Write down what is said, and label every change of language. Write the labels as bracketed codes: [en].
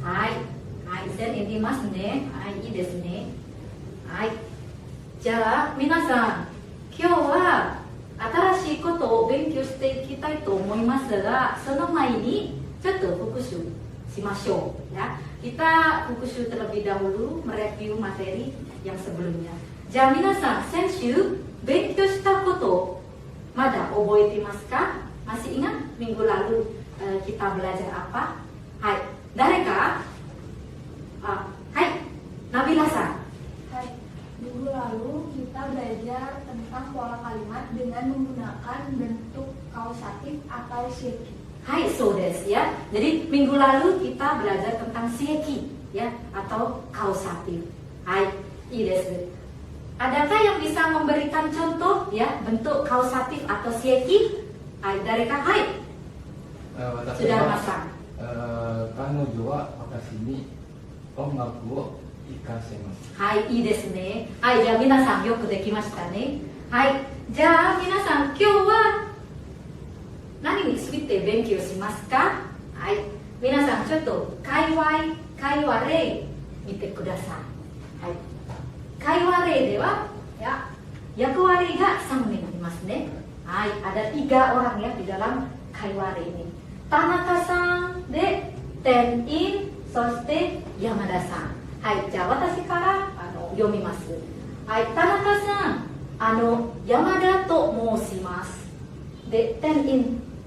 [ja] はい。はい、全員いますね。はい、いいですね。はい。じゃあ、皆さん、今日は新しいことを勉強していきたいと思いますが、その前にちょっと復習しましょう。 [id] Ya. Kita 復習 terlebih dahulu, mereview materi yang sebelumnya. [ja] じゃあ、皆さん、先週勉強したこと、まだ覚えていますか? [id] Masih ingat minggu lalu kita belajar apa? [ja] Hai, Dareka? Hai, Nabila san. [id] Hai, minggu lalu kita belajar tentang pola kalimat dengan menggunakan bentuk kausatif atau seiki. [ja] Hai, so desu ya. [id] Jadi minggu lalu kita belajar tentang seiki ya atau kausatif. [ja] Hai, ii desu. [id] Adakah yang bisa memberikan contoh ya bentuk kausatif atau seiki? [ja] Hai, Dareka, hai. [id] Sudah masang. [ja] 彼女は私に音楽を聴かせます。はい、いいですね。はい、じゃあ皆さんよくできましたね。はい、じゃあ皆さん今日は何について勉強しますか？はい、皆さんちょっと会話例見てください。はい、会話例ではya役割が3になりますね。 [id] はい、ada 3 orang ya di dalam 会話例ini. [ja] Tanakaさんで店員、そして山田さん。はい、じゃあ私から読みます。はい、田中さん、山田と申します。で、店員。